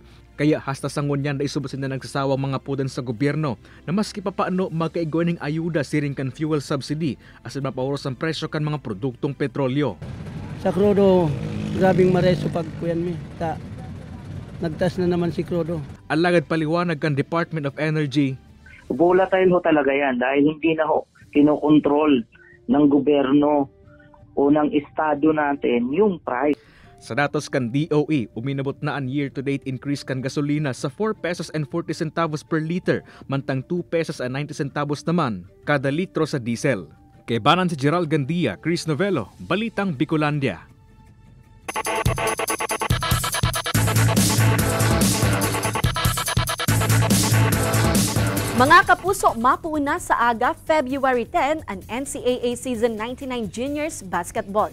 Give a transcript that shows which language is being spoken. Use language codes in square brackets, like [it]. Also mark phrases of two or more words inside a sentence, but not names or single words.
[bik] Kaya hasta sa ngunyan na isubutin na nagsasawang mga pudan sa gobyerno na maski papaano magkaigwaning ayuda siring kan [en] fuel subsidy [bik] asin mapauros ang presyo kan mga produktong petrolyo. Sa krudo, grabing mareso pagkuyan mi. Nagtas na naman si krudo. Alagad paliwanag kan Department of Energy. [tl] Volatile ho talaga yan dahil hindi na ho kinokontrol ng gobyerno o ng estado natin yung price. [bik] Sa datos kan DOE, uminabot na ang [en] year-to-date increase [bik] kan gasolina sa [en] 4 pesos and 40 centavos per liter, [bik] mantang [en] 2 pesos and 90 centavos [bik] naman kada litro sa diesel. Kay Banan si Gerald Gandia, Chris Novello, Balitang Bicolandia. Mga kapuso, mapuuna sa aga February 10 ang NCAA Season 99 Juniors Basketball.